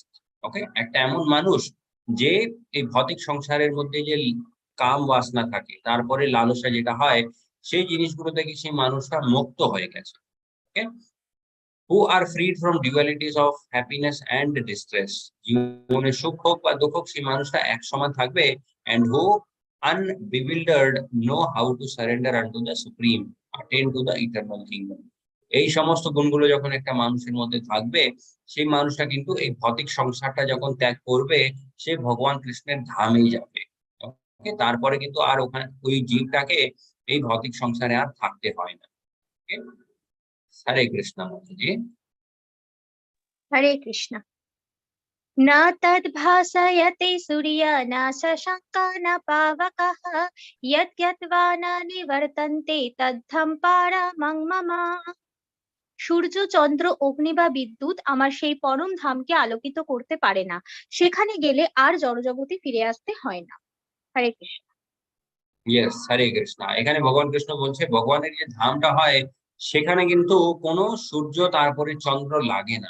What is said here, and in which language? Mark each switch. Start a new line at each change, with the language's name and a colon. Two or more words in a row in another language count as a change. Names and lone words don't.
Bangla: ওকে, একটা এমন মানুষ যে এই ভৌতিক সংসারের মধ্যে যে কাম বাসনা থাকে, তারপরে লালসা যেটা হয়, সেই জিনিসগুলো থেকে সেই মানুষটা মুক্ত হয়ে গেছে।
English: Okay, who are freed from dualities of happiness and distress.
Bangla: জীবনে সুখ হোক বা দুঃখ হোক, সেই মানুষটা এক সমান থাকবে।
English: And who unbewildered know how to surrender unto the Supreme, attain to the eternal kingdom.
Bangla: এই সমস্ত গুণগুলো যখন একটা মানুষের মধ্যে থাকবে, সেই মানুষটা কিন্তু এই ভৌতিক সংসারটা যখন ত্যাগ করবে, সে ভগবান কৃষ্ণের ধামেই যাবে। ওকে, তারপরে কিন্তু আর ওখানে ওই জীবটাকে এই ভৌতিক সংসারে আর থাকতে হয় না। ওকে, হরে কৃষ্ণ মাতাজি। হরে কৃষ্ণ।
Sanskrit: न तद्भासयते सूर्य न शशाङ्को न पावकः यद्गत्वा न निवर्तन्ते तद्धं परमं मम।
Bangla: সূর্য, চন্দ্র, অগ্নি বা বিদ্যুৎ আমার সেই পরম ধামকে আলোকিত করতে পারে না। সেখানে গেলে আর জড়জগতে ফিরে আসতে হয় না। হরে কৃষ্ণ। ইয়েস, হরে কৃষ্ণ। এখানে ভগবান কৃষ্ণ বলছে ভগবানের যে ধামটা হয়, সেখানে কিন্তু কোনো সূর্য তারপরে চন্দ্র লাগে না।